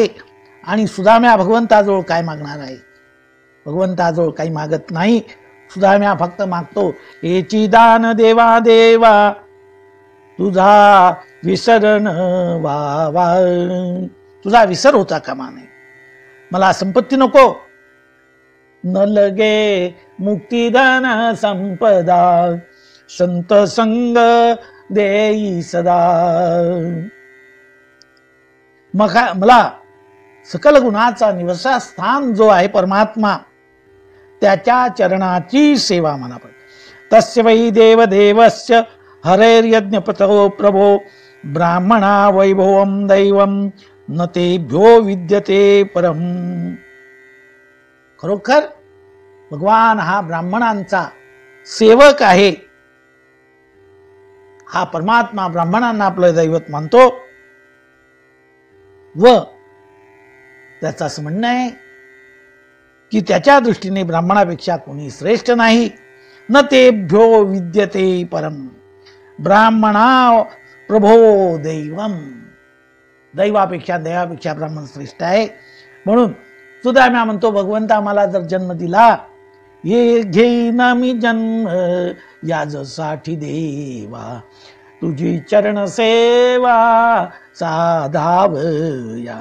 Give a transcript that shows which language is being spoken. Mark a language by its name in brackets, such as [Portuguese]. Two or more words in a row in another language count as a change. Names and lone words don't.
[Marathi] आणि सुदाम्या भगवंताजवळ काय मागणार आहे? भगवंताजवळ काही मागत नाही. सुदाम्या फक्त मागतो, एची दान देवा देवा तुझा विसरण व्हावा. तुझा विसर होता कामा नये. मला संपत्ती नको, न लगे मुक्तिधन संपदा संत संग देई सदा. मला सकल गुणाचा निवासस्थान जो आहे परमात्मा, त्याच्या चरणाची सेवा मला पाहिजे. [Sanskrit] तस्य वै देवदेवस्य हरैर्यज्ञपतो प्रभो ब्राह्मणा वैभवं दैवं न तेभ्यो विद्यते परम. [Marathi] खरोखर भगवान हा ब्राह्मणांचा सेवक आहे. हा परमात्मा ब्राह्मणांना आपलं दैवत मानतो व त्याचं असं म्हणणं आहे की त्याच्या दृष्टीने ब्राह्मणापेक्षा कोणी श्रेष्ठ नाही. [Sanskrit] न तेभ्यो विद्यते परम. ब्राह्मणा प्रभो दैवम. [Marathi] दैवापेक्षा देवापेक्षा ब्राह्मण श्रेष्ठ आहे. म्हणून सुदाम्या म्हणतो, भगवंता मला जर जन्म दिला, ये घेईन मी जन्म याजसाठी देवा, तुझी चरण सेवा साधावया.